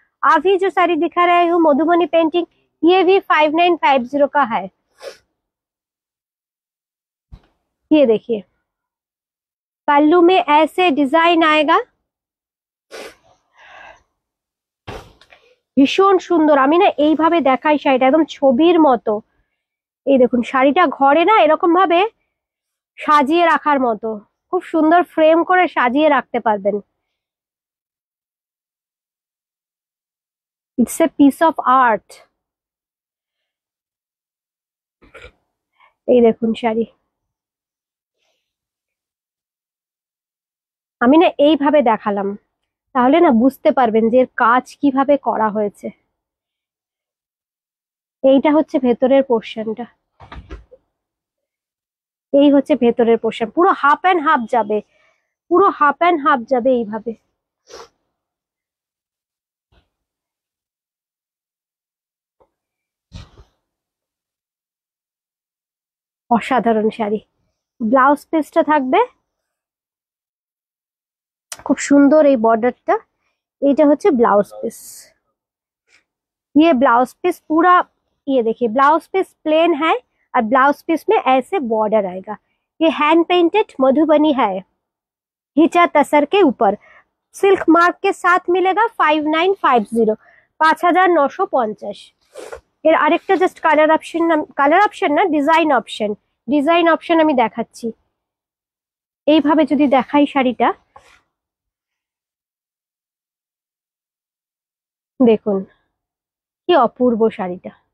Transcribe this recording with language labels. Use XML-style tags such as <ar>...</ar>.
<hi>अभी जो साड़ी दिखा रही हूँ मधुबनी पेंटिंग, ये भी 5950 का है। ये देखिए, पल्लू में ऐसे डिजाइन आएगा,</hi> <bn>ভীষণ সুন্দর। আমি না এইভাবে দেখাই শাড়িটা একদম ছবির মতো। এই দেখুন শাড়িটা ঘরে না এরকম ভাবে সাজিয়ে রাখার মতো, খুব সুন্দর ফ্রেম করে সাজিয়ে রাখতে পারবেন।</bn> <en>It's a piece of art.</en> <bn>এই দেখুন শাড়ি, আমি না এইভাবে দেখালাম, তাহলে না বুঝতে পারবেন যে এর কাজ কিভাবে করা হয়েছে। এইটা হচ্ছে ভেতরের পোর্শনটা, এই হচ্ছে ভেতরের পোর্শন। পুরো হাফ অ্যান্ড হাফ যাবে, পুরো হাফ অ্যান্ড হাফ যাবে এইভাবে। অসাধারণ শাড়ি। ব্লাউজ পিসটা থাকবে খুব সুন্দর, এই বর্ডারটা। এইটা হচ্ছে ब्लाउज पीस।</bn> <hi>ये ब्लाउज पीस पूरा, ये देखिए ब्लाउज पीस प्लेन है और ब्लाउज पीस में ऐसे बॉर्डर आएगा। ये हैंड पेंटेड मधुबनी है, घिचा तसर के ऊपर। सिल्क मार्क के साथ मिलेगा 5950, 5950।</hi> <bn>এর আরেকটা জাস্ট কালার অপশন না, ডিজাইন অপশন আমি দেখাচ্ছি। এইভাবে যদি দেখাই শাড়িটা, দেখুন কি অপূর্ব শাড়িটা।</bn>